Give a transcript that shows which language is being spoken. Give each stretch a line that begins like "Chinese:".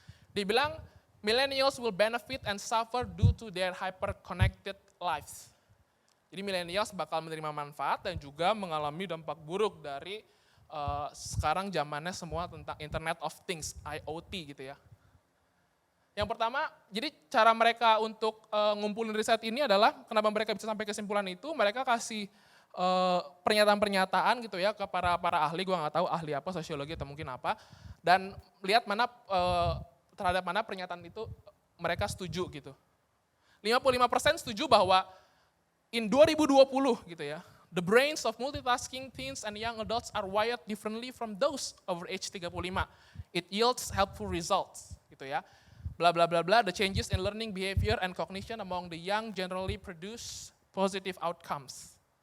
Indonesian: Dibilang millennials will benefit and suffer due to their hyper-connected lives. Jadi millennials bakal menerima manfaat dan juga mengalami dampak buruk dari sekarang zamannya semua tentang Internet of Things, IoT gitu ya. Yang pertama, jadi cara mereka untuk ngumpulin riset ini adalah kenapa mereka bisa sampai kesimpulan itu, mereka kasih pernyataan-pernyataan gitu ya ke para ahli, gue nggak tahu ahli apa, sosiologi atau mungkin apa, dan lihat mana terhadap mana pernyataan itu mereka setuju gitu.
English: 55%
Indonesian: setuju bahwa
English: in 2020
Indonesian: gitu ya,
English: the brains of multitasking teens and young adults are wired differently from those over age 35. It yields helpful results
Indonesian: gitu ya.
English: Bla bla bla bla, the changes in learning behavior and cognition among the young generally produce positive outcomes.